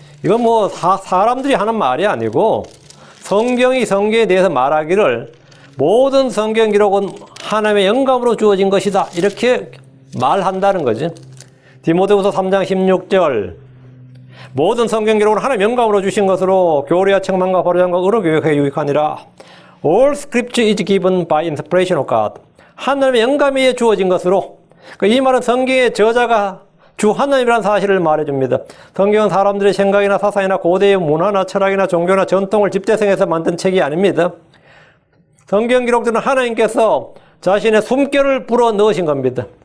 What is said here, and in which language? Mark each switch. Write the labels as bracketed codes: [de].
[ko] 이건 뭐 사람들이 하는 말이 아니고 성경이 성경에 대해서 말하기를 모든 성경 기록은 하나님의 영감으로 주어진 것이다. 이렇게 말한다는 거지. 디모데후서 3장 16절 모든 성경 기록은 하나님의 영감으로 주신 것으로 교리와 책망과 보로장과 의로 교육에 유익하니라. [en] All scripture is given by inspiration of God. [ko] 하나님의 영감에 주어진 것으로 이 말은 성경의 저자가 주 하나님이라는 사실을 말해줍니다. 성경은 사람들의 생각이나 사상이나 고대의 문화나 철학이나 종교나 전통을 집대성해서 만든 책이 아닙니다. 성경 기록들은 하나님께서 자신의 숨결을 불어 넣으신 겁니다.